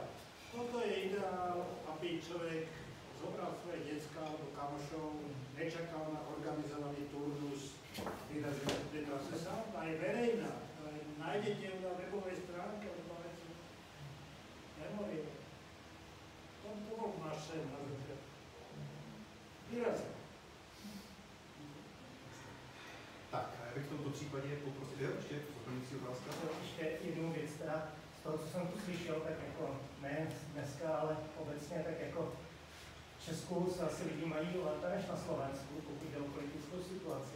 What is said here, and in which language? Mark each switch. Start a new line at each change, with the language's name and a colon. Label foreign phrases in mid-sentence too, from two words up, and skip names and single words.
Slovak: Toto je ideál, aby človek zobral svoje decka alebo kamošov, nečakal na organizovaný turnus, vyrazil v trase sám, a je verejná. Nájdete ju na webovej stránke, Memorie. To bol náš sen na začiatku. Vyrazil.
Czech: Tak, já bych v tomto případě poprosil, ještě doplňující otázka. Ještě jednu věc, teda z toho, co jsem tu slyšel, tak jako ne dneska, ale obecně, tak jako v Česku se asi lidi mají lépe než na Slovensku, pokud jde o politickou situaci.